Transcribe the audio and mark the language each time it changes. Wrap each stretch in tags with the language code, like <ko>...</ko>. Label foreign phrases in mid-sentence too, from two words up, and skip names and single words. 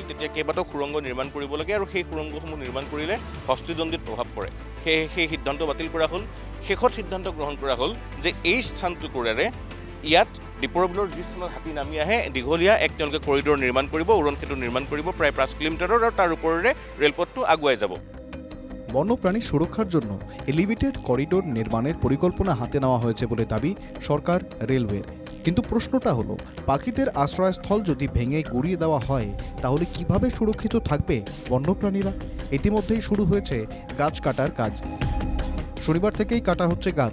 <as>তেতিয়া কেইবাটাও সুৰংগ নিৰ্মাণ কৰিব লাগে আৰু সেই সুৰংগসমূহ নিৰ্মাণ কৰিলে হস্তিদণ্ডিত প্ৰভাৱ পৰে। সেয়েহে সেই সিদ্ধান্ত বাতিল কৰা হ'ল। শেষত সিদ্ধান্ত গ্ৰহণ কৰা হ'ল যে এই স্থানটুকুৰাৰে ইয়াত দীপৰ বিলৰ যি স্থানত হাতী নামি আহে দীঘলীয়া এক তেওঁলোকে কৰিডৰ নিৰ্মাণ কৰিব, উৰণ সেতু নিৰ্মাণ কৰিব প্ৰায় 5 কিলোমিটাৰৰ, আৰু তাৰ ওপৰেৰে ৰেলপথটো আগুৱাই যাব।</as> <bn>বন্যপ্রাণী সুরক্ষার জন্য</bn> <en>elevated corridor</en> <bn>নির্মাণের পরিকল্পনা হাতে নেওয়া হয়েছে বলে দাবি সরকার রেলওয়ের। কিন্তু প্রশ্নটা হলো, পাখিদের আশ্রয়স্থল যদি ভেঙে গুড়িয়ে দেওয়া হয় তাহলে কিভাবে সুরক্ষিত থাকবে বন্যপ্রাণীরা? ইতিমধ্যেই শুরু হয়েছে গাছ কাটার কাজ। শনিবার থেকেই কাটা হচ্ছে গাছ।</bn>